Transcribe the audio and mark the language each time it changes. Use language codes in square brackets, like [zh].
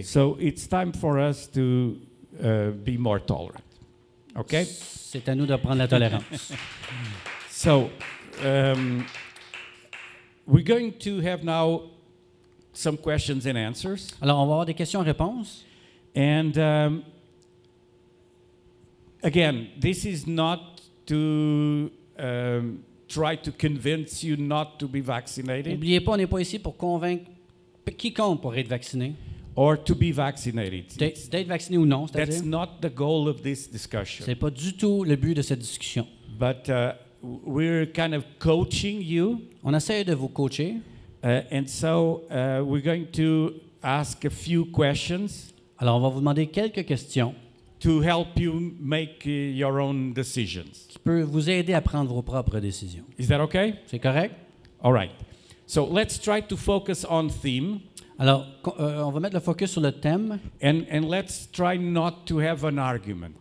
[en] So it's time for us to be more tolerant. Okay? [fr] C'est à nous de prendre la tolérance. [en] So we're going to have now some questions and answers. [fr] Alors, on va avoir des questions-réponses. [en] And again, this is not to try to convince you not to be vaccinated [fr] N'oubliez pas, on n'est pas ici pour convaincre quiconque pour être vacciné. [en] or to be vaccinated. [fr] D'être vacciné ou non, [en] That's [fr] c'est-à-dire. [en] not the goal of this discussion. [fr] C'est pas du tout le but de cette discussion. [en] But we're kind of coaching you. [fr] On essaie de vous coacher. [en] And so we're going to ask a few questions [fr] Alors, on va vous demander quelques questions [en] to help you make your own decisions. [fr] qui peuvent vous aider à prendre vos propres décisions. [en] Is that okay? [fr] C'est correct? [en] All right. So let's try to focus on theme [fr] Alors, on va mettre le focus sur le thème. [en] and let's try not to have an argument